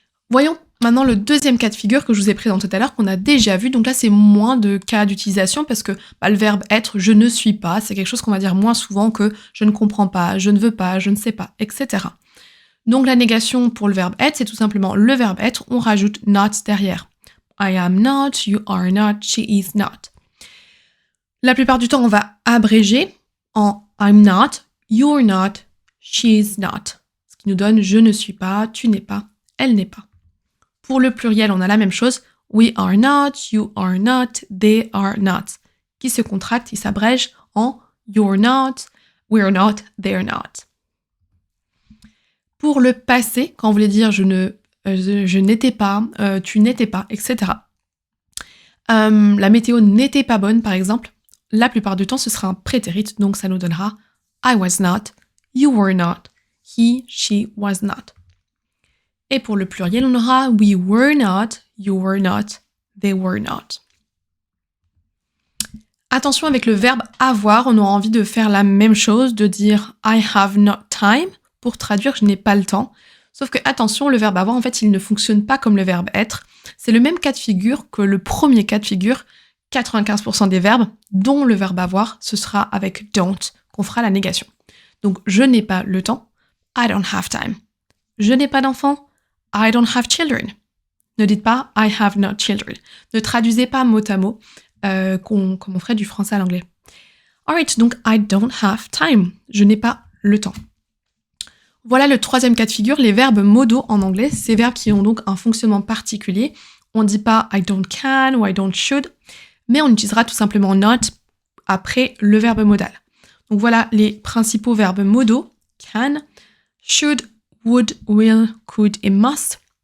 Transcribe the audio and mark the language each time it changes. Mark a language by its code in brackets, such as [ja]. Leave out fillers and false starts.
[fr] Voyons maintenant le deuxième cas de figure que je vous ai présenté tout à l'heure, qu'on a déjà vu. Donc là, c'est moins de cas d'utilisation parce que le verbe être, je ne suis pas, c'est quelque chose qu'on va dire moins souvent que je ne comprends pas, je ne veux pas, je ne sais pas, etc. Donc la négation pour le verbe être, c'est tout simplement le verbe être, on rajoute not derrière. [en] I am not, you are not, she is not. [fr] La plupart du temps, on va abréger en [en] I'm not, you're not, she is not. [fr] Ce qui nous donne je ne suis pas, tu n'es pas, elle n'est pas. Pour le pluriel, on a la même chose. [en] We are not, you are not, they are not. [fr] Qui se contracte, il s'abrège en [en] you're not, we're not, they're not. [fr] Pour le passé, quand on voulait dire je n'étais pas, tu n'étais pas, etc. La météo n'était pas bonne, par exemple. La plupart du temps, ce sera un prétérit, donc ça nous donnera [en] I was not, you were not, he, she was not. [fr] Et pour le pluriel, on aura [en] we were not, you were not, they were not. [fr] Attention avec le verbe avoir, on aura envie de faire la même chose, de dire [en] I have not time [fr] pour traduire je n'ai pas le temps. Sauf que attention, le verbe avoir, en fait, il ne fonctionne pas comme le verbe être. C'est le même cas de figure que le premier cas de figure. 95% des verbes, dont le verbe avoir, ce sera avec don't qu'on fera la négation. Donc je n'ai pas le temps, [en] I don't have time. [fr] Je n'ai pas d'enfant, [en] I don't have children. [fr] Ne dites pas [en] I have not children. [fr] Ne traduisez pas mot à mot comme on ferait du français à l'anglais. [en] Alright, donc I don't have time. [fr] Je n'ai pas le temps. Voilà le troisième cas de figure, les verbes modaux en anglais, ces verbes qui ont donc un fonctionnement particulier. On ne dit pas [en] I don't can [fr] ou [en] I don't should, [fr] mais on utilisera tout simplement not après le verbe modal. Donc voilà les principaux verbes modaux, can, should, would, will, could et must.